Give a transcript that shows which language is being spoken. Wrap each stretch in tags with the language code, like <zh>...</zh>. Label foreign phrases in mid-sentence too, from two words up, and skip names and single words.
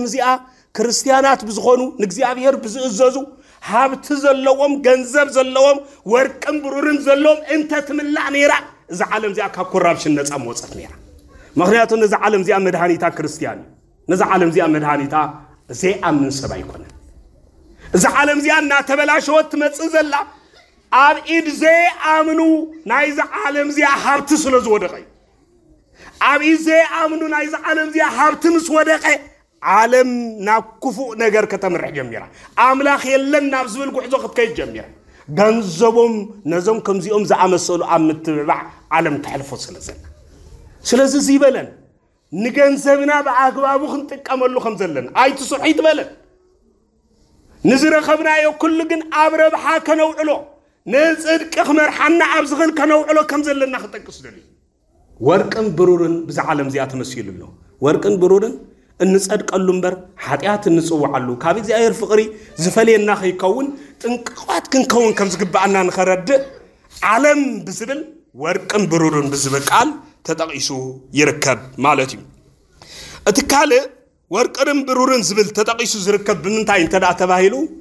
<ti>ዚኣ ክርስቲያናት ብዝኾኑ ንእግዚአብሔር ብዝእዘዙ ሀብት ዘለዎም ገንዘብ ዘለዎም ወርቅን ብሩርን ዘለዎም እንተ ትምላዕ ነራ ዛ ዓለም ዚኣ ካብ ኮራፕሽን ነፃ መውፀት ነራ ምክንያቱ ነዛ ዓለም ዚኣ መድሃኒታ ክርስቲያን ነዛ ዓለም ዚኣ መድሃኒታ ዘይኣምን ሰብ ኣይኮነን እዛ ዓለም ዚኣ እናተበላሸወት ትመጽእ ዘላ ኣብ ኢድ ዘይኣምኑ ናይዛ ዓለም ዚኣ ሃብቲ ስለ ዝወደቀ ኣብ ኢድ ዘይኣምኑ ናይዛ ዓለም ዚኣ ሃብቲ ምስ ወደቀ ዓለም ናብ ክፉእ ነገር ከተምርሕ ጀሚራ ኣምላኽ የለን ናብ ዝብል ጉዕዞ ክትከይድ ጀሚራ ገንዘቦም ነዞም ከምዚኦም ዝኣመሰሉ ኣብ ምትብባዕ ዓለም ተሕልፎ ስለዘና ስለዚህ ይበለን ንገንዘብና በአግባቡ ክንጥቀመሉ ከም ዘለና አይትስሑ ይትበለን ንዝረኸብናዮ ኩሉ ግን አብረብሓ ከነውዕሎ ንጽድቅ ክመርሓና ኣብ ዝኽል ከነውዕሎ ከም ዘለና ክጠቅስ ደሊ ወርቅን ብሩርን ብዛዓለም ዚኣ ተመስይሉሎ ወርቅን ብሩርን እንጸድቀሉ እምበር ኃጢአት እንጽውዓሉ ካብ እግዚአብሔር ፍቅሪ ዝፈልየና ከይከውን ጥንቅቋት ክንከውን ከም ዝግባአና ንኸረድ ዓለም ብዝብል ወርቅን ብሩርን ብዝብል ቃል ተጠቂሱ ይርከብ ማለት እዩ እትካለ ወርቅን ብሩርን ዝብል ተጠቂሱ ዝርከብ ብምንታይ እንተዳ ተባሂሉ</ti>